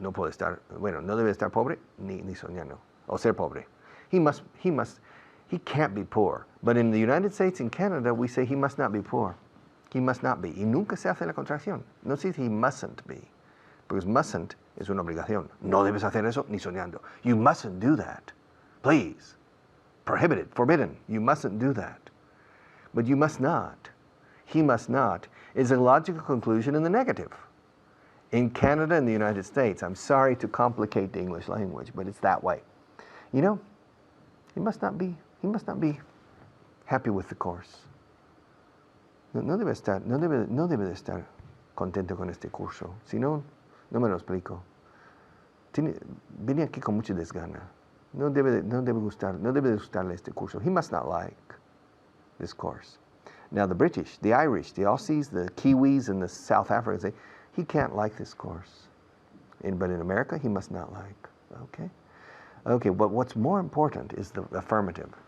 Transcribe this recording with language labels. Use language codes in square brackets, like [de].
[es] No puede estar, bueno, no debe estar pobre, ni soñando. O ser pobre. [en] He can't be poor. But in the United States and Canada, we say he must not be poor. He must not be. [es] Y nunca se hace la contracción. No se dice [en] he mustn't be. Because mustn't [es] es una obligación. No debes hacer eso ni soñando. [en] You mustn't do that. Please. Prohibited, forbidden. You mustn't do that. But you must not. He must not is a logical conclusion in the negative. In Canada and the United States, I'm sorry to complicate the English language, but it's that way. You know, he must not be happy with the course. [es] No debe de estar contento con este curso. Si no, no me lo explico. Vine aquí con mucha desgana. No debe de gustarle este curso. [en] He must not like this course. Now the British, the Irish, the Aussies, the Kiwis, and the South Africans say, he can't like this course. But in America, he must not like. Okay? Okay, but what's more important is the affirmative.